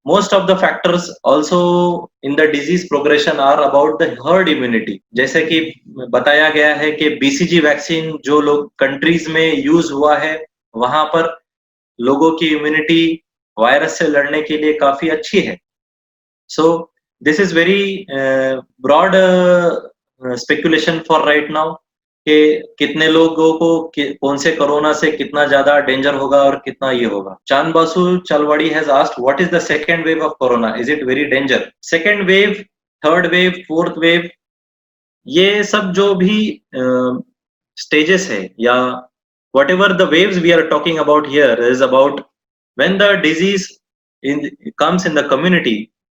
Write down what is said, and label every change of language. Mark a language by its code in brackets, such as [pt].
[en] Most of the factors also in the disease progression are about the herd immunity. [hi] जैसे कि बताया गया है कि BCG वैक्सीन जो लोग कंट्रीज में यूज हुआ है, वहां पर लोगों की इम्यूनिटी वायरस से लड़ने के लिए काफी अच्छी है. [en] So this is very broad speculation for right now [hi] कि कितने लोगों को कौन से कोरोना से कितना ज्यादा डेंजर होगा और कितना ये होगा. [en] Chand Basu Chalwadi has asked, what is the second wave of corona? Is it very danger? Second wave, third wave, fourth wave, [hi] ये सब जो भी [en] stages है या whatever the waves we are talking about here is about when the disease comes in the community.